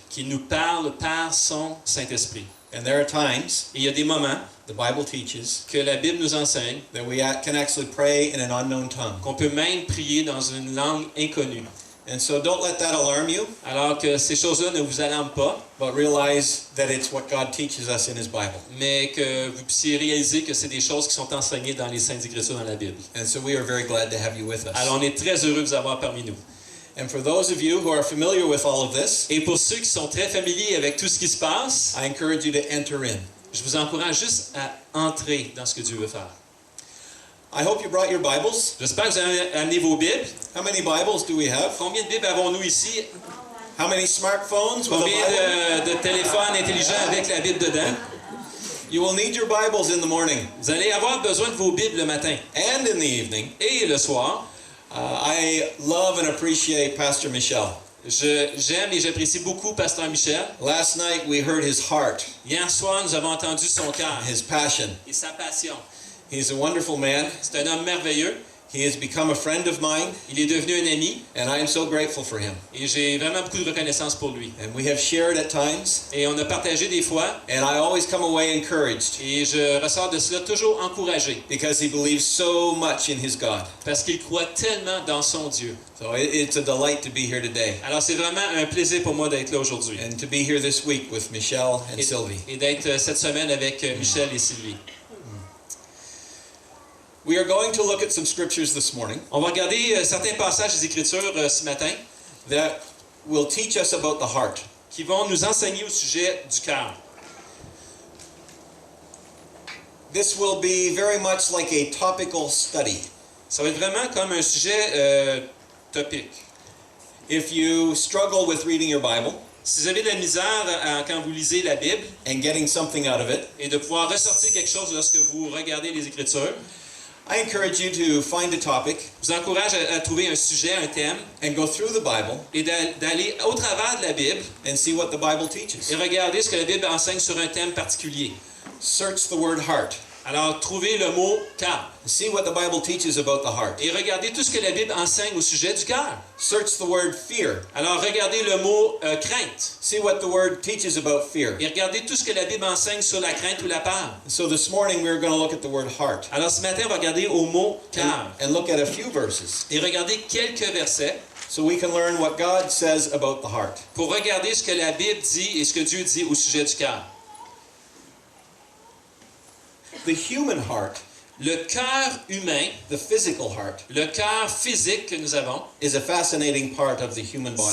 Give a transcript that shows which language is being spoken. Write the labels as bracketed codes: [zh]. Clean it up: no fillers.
[fr] qui nous parle par son Saint-Esprit. [en] And there are times, [fr] Et il y a des moments [en] the Bible teaches, [fr] que la Bible nous enseigne [en] that we can actually pray in an unknown tongue. [fr] qu'on peut même prier dans une langue inconnue. [en] And so don't let that alarm you, [fr] Alors que ces choses-là ne vous alarment pas, [en] but realize that it's what God teaches us in His Bible. [fr] mais que vous puissiez réaliser que c'est des choses qui sont enseignées dans les Saintes Écritures dans la Bible. [en] And so we are very glad to have you with us. [fr] Alors on est très heureux de vous avoir parmi nous. [en] And for those of you who are familiar with all of this, [fr] Et pour ceux qui sont très familiers avec tout ce qui se passe, [en] I encourage you to enter in. [fr] je vous encourage juste à entrer dans ce que Dieu veut faire. [en] I hope you brought your Bibles. [fr] J'espère que vous avez amené vos Bibles. [en] How many Bibles do we have? [fr] Combien de Bibles avons-nous ici? [en] How many smartphones with a [fr] Combien [en] Bible? [fr] de téléphones intelligents avec la Bible dedans? [en] You will need your Bibles in the morning [fr] Vous allez avoir besoin de vos Bibles le matin [en] and in the evening. [fr] et le soir. [en] I love and appreciate Pastor Michel. [fr] J'aime et j'apprécie beaucoup Pasteur Michel. [en] Last night we heard his heart, [fr] Hier soir, nous avons entendu son cœur [en] his passion. [fr] et sa passion. [en] He's a wonderful man. [fr] C'est un homme merveilleux. [en] He has become a friend of mine, [fr] Il est devenu un ami [en] and I am so grateful for him. [fr] et j'ai vraiment beaucoup de reconnaissance pour lui. [en] And we have shared at times, [fr] Et on a partagé des fois [en] and I always come away encouraged [fr] et je ressors de cela toujours encouragé [en] because he believes so much in his God. [fr] parce qu'il croit tellement dans son Dieu. [en] So it's a delight to be here today [fr] Alors c'est vraiment un plaisir pour moi d'être là aujourd'hui [en] and to be here this week with Michelle and Sylvie. [fr] et d'être cette semaine avec Michel et Sylvie. [en] We are going to look at some scriptures this morning [fr] On va regarder certains passages des Écritures ce matin [en] that will teach us about the heart. [fr] qui vont nous enseigner au sujet du cœur. [en] This will be very much like a topical study. [fr] Ça va être vraiment comme un sujet topique. [en] If you struggle with reading your Bible [fr] Si vous avez de la misère quand vous lisez la Bible [en] and getting something out of it, [fr] et de pouvoir ressortir quelque chose lorsque vous regardez les Écritures, [en] I encourage you to find a topic [fr] je vous encourage à trouver un sujet, un thème, [en] and go through the Bible [fr] et d'aller au travers de la Bible [en] and see what the Bible teaches. [fr] et regarder ce que la Bible enseigne sur un thème particulier. [en] Search the word heart. [fr] Alors, trouvez le mot cœur. [en] See what the Bible teaches about the heart. [fr] Et regardez tout ce que la Bible enseigne au sujet du cœur. [en] Search the word fear. [fr] Alors, regardez le mot crainte. [en] See what the word teaches about fear. [fr] Et regardez tout ce que la Bible enseigne sur la crainte ou la peur. [en] So this morning we're going to look at the word heart [fr] Alors, ce matin, on va regarder au mot cœur. [en] and look at a few verses [fr] Et regardez quelques versets [en] so we can learn what God says about the heart. [fr] pour regarder ce que la Bible dit et ce que Dieu dit au sujet du cœur. [en] The human heart, [fr] Le cœur humain, [en] the physical heart, [fr] le cœur physique que nous avons, [en] is a fascinating part of the human body.